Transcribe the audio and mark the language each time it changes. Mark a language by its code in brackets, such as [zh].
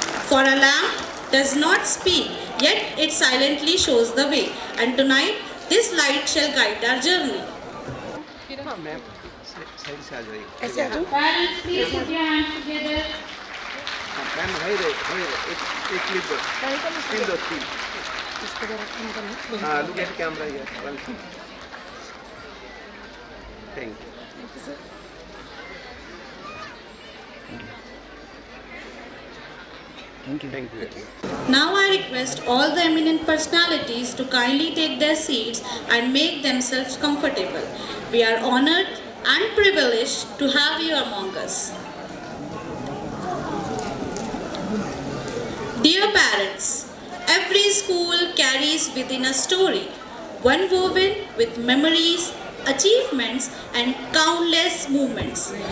[en] For a lamp does not speak, yet it silently shows the way. And tonight, this light shall guide our journey. [hi] हाँ ma'am side से आ जाइए ऐसे आ जाओ। [en] Parents, please put your hands together. [hi] हाँ ma'am वही रहे एक clip दो स्क्रीन दो स्क्रीन हाँ [en] Look at camera here one thank you Thank you. Now I request all the eminent personalities to kindly take their seats and make themselves comfortable. We are honored and privileged to have you among us. Dear parents, every school carries within a story, one woven with memories, achievements, and countless moments.